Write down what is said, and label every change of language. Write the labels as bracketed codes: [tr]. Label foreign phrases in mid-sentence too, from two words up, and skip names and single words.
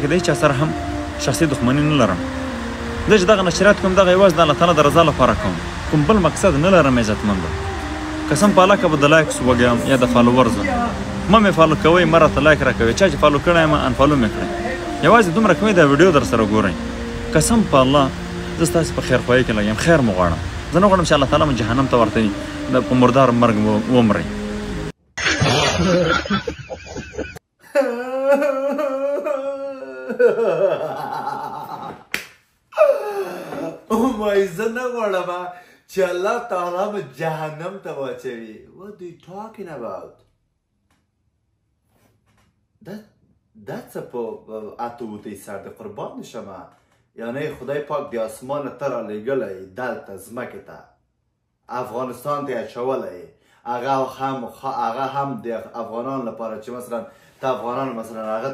[ps] د هیچ سره هم شخصي دښمني نه لرم زه چې دغه نشریات کوم دغه یوازې د الله تعالی د رضا لپاره کوم کوم بل مقصد نه لرم عزتمندو قسم په الله که به د لایکس وږم یا د فالوورز ما مې فالو کوئ مه راته لایک راکوئ چا چې فالو کړی یم انفالو مې کړئ یوازې دومره کوئ دا ویډیو در سره ګورئ قسم په الله زه ستاسې په خیرخواهي کې لګ یم خیر مو غواړم زه نه غواړم چې الله تعالی مو جهنم ته ورتوي په مردار مرګ ومرئ زه نه غواړم چې الله تعالی مو جهنم ته واچوي [en] What are you talking about? [ps] دا څه په اتوتۍ سر د قربان شمه یعنی خدای پاک د اسمانه ته رالیږلی دلته ځمکې ته افغانستان ته یې اچولی هغه هم د افغانانو لپاره چې مثلا ته افغانانو مثلا هغه